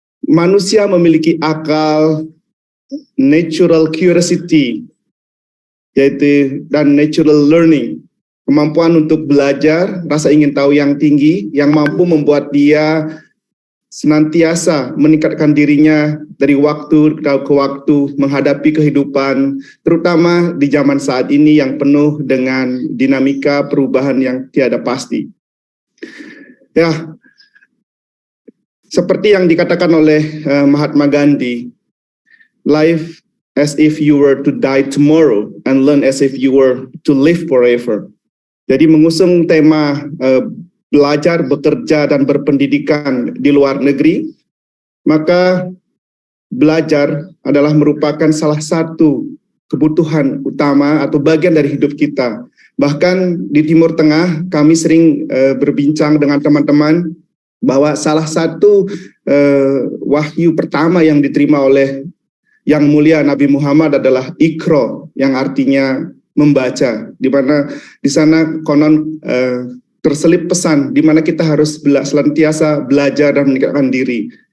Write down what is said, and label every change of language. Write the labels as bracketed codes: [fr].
[id] manusia memiliki akal, [en] natural curiosity, [id] yaitu dan [en] natural learning, [id] kemampuan untuk belajar, rasa ingin tahu yang tinggi, yang mampu membuat dia senantiasa meningkatkan dirinya dari waktu ke waktu menghadapi kehidupan, terutama di zaman saat ini yang penuh dengan dinamika perubahan yang tiada pasti. Ya, seperti yang dikatakan oleh Mahatma Gandhi, [en] life as if you were to die tomorrow and learn as if you were to live forever. [id] Jadi mengusung tema belajar, bekerja, dan berpendidikan di luar negeri, maka belajar adalah merupakan salah satu kebutuhan utama atau bagian dari hidup kita. Bahkan di Timur Tengah, kami sering berbincang dengan teman-teman bahwa salah satu wahyu pertama yang diterima oleh Yang Mulia Nabi Muhammad adalah Iqra, yang artinya membaca, di mana di sana konon terselip pesan di mana kita harus senantiasa belajar dan meningkatkan diri.